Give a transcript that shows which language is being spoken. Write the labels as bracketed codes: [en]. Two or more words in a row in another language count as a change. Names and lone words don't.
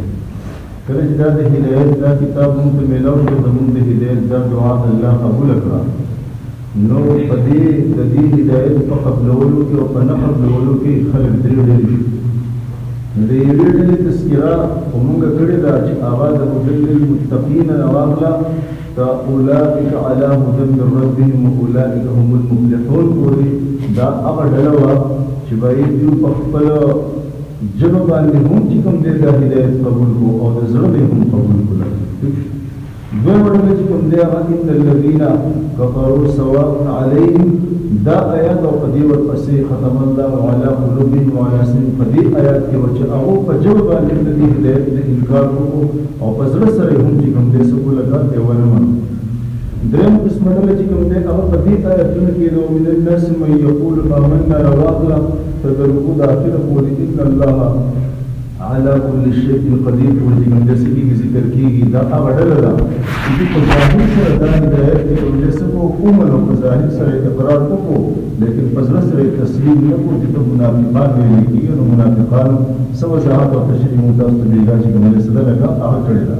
[ps] کله چې دا د هدایت دا کتاب موږ ته میلاو شو زموږ د هدایت دا دعا الله قبول کړه نو په دې د دې هدایت په قبولولو کې او په نه قبولولو کې خلک درې ډلې شو. د یوې ډلې تذکره خو موږ کړې ده چې هغه د [ar] هدی للمتقین [ps] راغله [ar] اولئک علی هدی من ربهم واولئک هم المفلحون [ps] پورې دا هغه ډله وه چې باید دوی په خپل ژبه باندې هم چې کوم دی دا هدایت قبول کړو او د زړه به هم قبول کړو. دویمه ډله چې کوم دی هغه [ar] ان الذین کفروا سواء علیهم [ps] دا آیات او په دې ورپسې [ar] ختم الله علی قلوبهم وعلی سمعهم [ps] په دې آیات کې چې هغه په ژبه باندې د هدایت د انکار وکړو او په زړه سره هم چې کوم دی څه ولګا دی ونه منو. دریم قسم ډله چې کوم دی هغه په دې آیاتونو کې د [ar] من الناس من یقول آمنا [ps] رواغله تدرکو د آخره پورې [ar] ان الله على كل شيء قدير [ps] ورته کوم دې کې ذکر کیږي دا هغه ډله ده چې په ظاهر سره دا هدایت کې کوم دې څه کومه نو په ظاهر سره اقرار وکړو لیکن په زړه سره تسلیم نه کوو چې منافقان ویل کېږي. نو منافقان څه وضاحت او تشریح متاسو ته دیږي چې کوم څه ده لکه هغه کړی ده.